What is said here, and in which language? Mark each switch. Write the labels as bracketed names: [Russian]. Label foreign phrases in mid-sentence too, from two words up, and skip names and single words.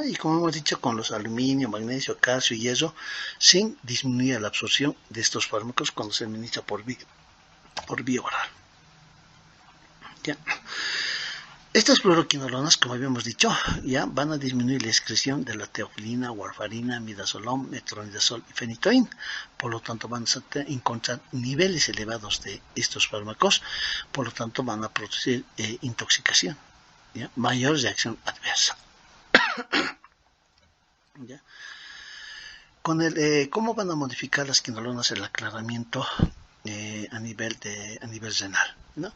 [Spanish] Y como hemos dicho, con los aluminio, magnesio, calcio y hierro, sin disminuir la absorción de estos fármacos cuando se administra por vía oral, ¿ya? Estas fluoroquinolonas, como habíamos dicho, ya van a disminuir la excreción de la teofilina, warfarina, midazolam, metronidazol y fenitoína. Por lo tanto, van a encontrar niveles elevados de estos fármacos, por lo tanto, van a producir intoxicación, ¿ya? Mayor reacción adversa. ¿Ya? ¿Cómo van a modificar las quinolonas el aclaramiento a nivel renal, ¿no?